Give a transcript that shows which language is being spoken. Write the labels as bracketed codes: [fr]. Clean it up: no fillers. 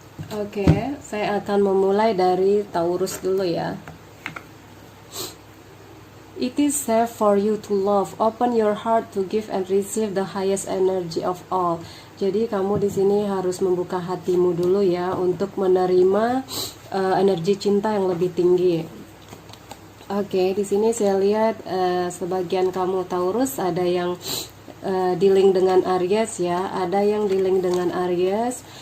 [id] Oke, saya akan memulai dari Taurus dulu ya. [en] It is safe for you to love. Open your heart to give and receive the highest energy of all. [id] Jadi kamu di sini harus membuka hatimu dulu ya untuk menerima energi cinta yang lebih tinggi. Oke, di sini saya lihat sebagian kamu Taurus ada yang di-link dengan Aries ya, ada yang di-link dengan Aries.